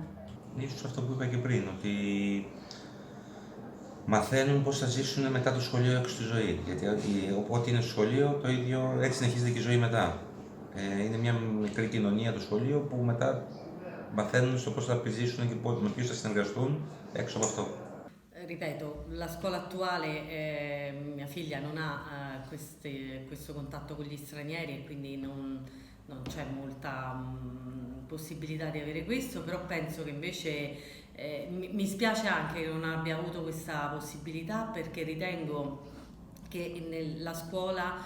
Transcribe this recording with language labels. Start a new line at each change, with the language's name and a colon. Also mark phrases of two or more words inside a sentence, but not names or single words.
Greek: Ίσως αυτό που είπα και πριν, ότι μαθαίνουν πώς θα ζήσουν μετά το σχολείο έξω στη ζωή. Γιατί ό,τι είναι στο σχολείο, το ίδιο έτσι συνεχίζεται και η ζωή μετά. Είναι μια μικρή κοινωνία το σχολείο που μετά μαθαίνουν στο πώς θα επιζήσουν και με ποιους θα συνεργαστούν έξω από αυτό.
Italian: Ripeto, la scuola attuale, mia figlia non ha questo contatto con gli stranieri e quindi non c'è molta possibilità di avere questo, però penso che invece mi spiace anche che non abbia avuto questa possibilità, perché ritengo che la scuola